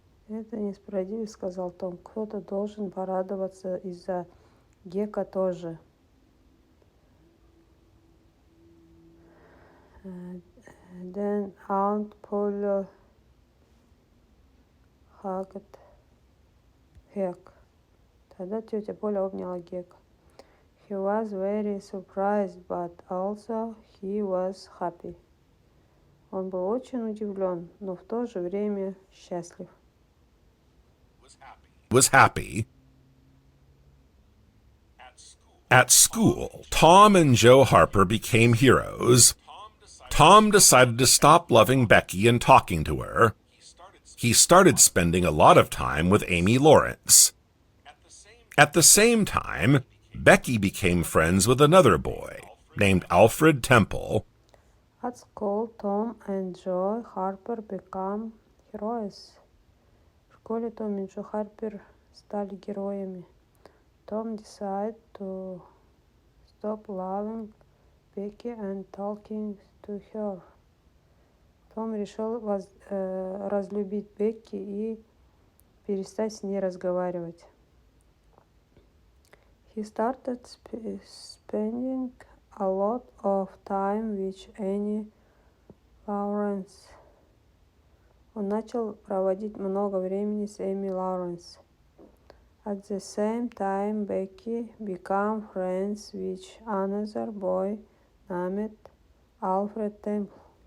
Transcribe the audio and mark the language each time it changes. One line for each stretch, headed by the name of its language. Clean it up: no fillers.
Russian: Это несправедливо, сказал Том. Кто-то должен порадоваться из-за Гека тоже.
English: Then Aunt Polly hugged Гек.
Russian: Тогда тетя Поля обняла Гека.
English: He was very surprised, but also he was happy.
Russian: Он был очень удивлен, но в то же время счастлив.
English: Was happy. At school, Tom and Joe Harper became heroes. Tom decided to stop loving Becky and talking to her. He started spending a lot of time with Amy Lawrence. At the same time, Becky became friends with another boy named Alfred Temple. At school, Tom and Joe Harper became heroes.
Russian: В школе Том и Джо Харпер стали героями.
English: Tom decided to stop loving Becky and talking to her.
Russian: Том решил разлюбить Бекки и перестать с ней разговаривать.
English: He started spending a lot of time with Amy Lawrence.
Russian: Он начал проводить много времени с Эми Лоуренс.
English: At the same time, Becky became friends with another boy named Alfred Temple.